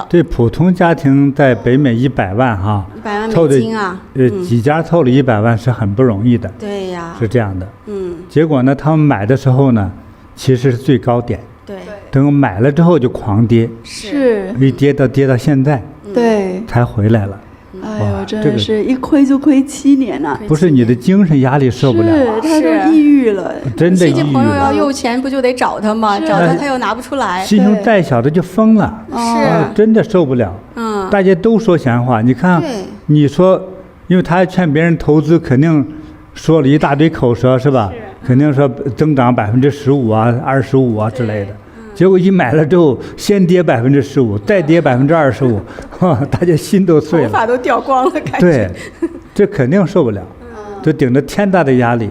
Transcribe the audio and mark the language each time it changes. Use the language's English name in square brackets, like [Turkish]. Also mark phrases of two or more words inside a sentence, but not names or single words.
[Chinese] 對，普通家庭在北美100萬哈，100萬美金啊，幾家湊了100萬是很不容易的。對呀，是這樣的。結果呢，他們買的時候呢，其實是最高點。對。等買了之後就狂跌，是。一跌到現在，對，才回來了。哎呦，真的是一虧就虧7年了。不是你的精神壓力受不了，是他都抑鬱了，真的抑鬱了。親戚朋友要有錢，不就得找他嗎？找他又拿不出来，心胸再小的就疯了，是，真的受不了。大家都说闲话，你看，你說，因為他還勸別人投資，肯定說了一大堆口舌，是吧？肯定說增長15%啊、25%啊之類的。結果一買了之後，先跌15%，再跌25%，大家心都碎了，頭髮都掉光了，感觉。對，這肯定受不了，就頂着天大的壓力。